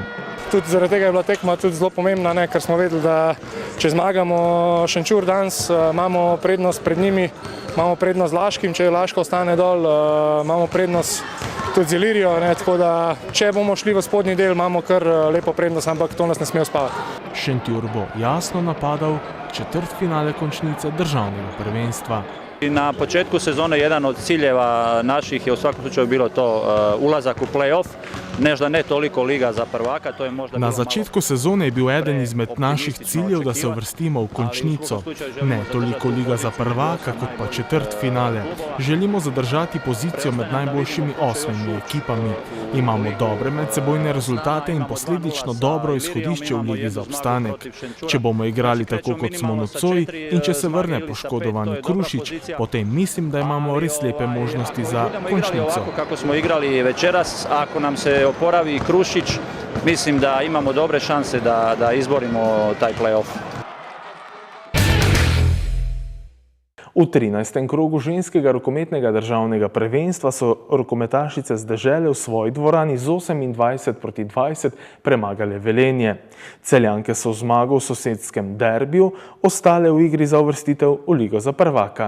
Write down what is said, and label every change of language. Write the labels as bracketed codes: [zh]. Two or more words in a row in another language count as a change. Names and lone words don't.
[sl] Tudi zaradi tega je bila tekma tudi zelo pomembna, ker smo vedeli, da če zmagamo Šenčur danes, imamo prednost pred njimi, imamo prednost z Laškim, če Laško ostane dol, imamo prednost tudi z Ilirijo, tako da če bomo šli v spodnji del, imamo kar lepo prednost, ampak to nas ne sme uspavati. Šentjur bo jasno napadal četrtfinale končnice državnega prvenstva. [hr] Na početku sezone jedan od ciljeva naših je u svakom slučaju bilo to ulazak u play-off, možda ne toliko liga za prvaka, to je možda... [sl] Na začetku sezone je bil eden izmed naših ciljev, da se uvrstimo v končnico. Ne toliko liga za prvaka, kot pa četrtfinale. Želimo zadržati pozicijo med najboljšimi 8 ekipami. Imamo dobre medsebojne rezultate in posledično dobro izhodišče v ligi za obstanek. Če bomo igrali tako, kot smo nocoj, in če se vrne poškodovani Krušič, potem mislim, da imamo res lepe možnosti za končnico. [hr] Kako smo igrali večeras, ako nam se oporavi Krušić, mislim da imamo dobre šanse da izborimo taj play-off. [sl] V 13. krogu ženskega rokometnega državnega prvenstva so rokometašice z Dežele v svoji dvorani z 28-20 premagale Velenje. Celjanke so zmago v sosedskem derbiju ostale v igri za uvrstitev v ligo za prvaka.